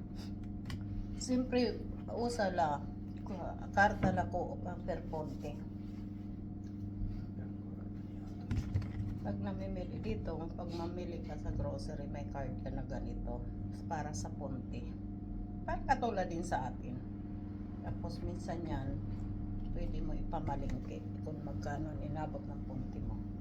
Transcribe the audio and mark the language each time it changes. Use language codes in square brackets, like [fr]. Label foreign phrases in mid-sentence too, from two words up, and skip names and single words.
[it] Sempre usa la carta la coop per ponte. E ancora tagliato. [tl] Pag namimili dito, pag mamili ka sa grocery, may card ka na ganito para sa ponte. Parang katulad din sa atin. Tapos minsan yan, pwede mo ipamalingki kung magkano ang inabot ng ponte mo.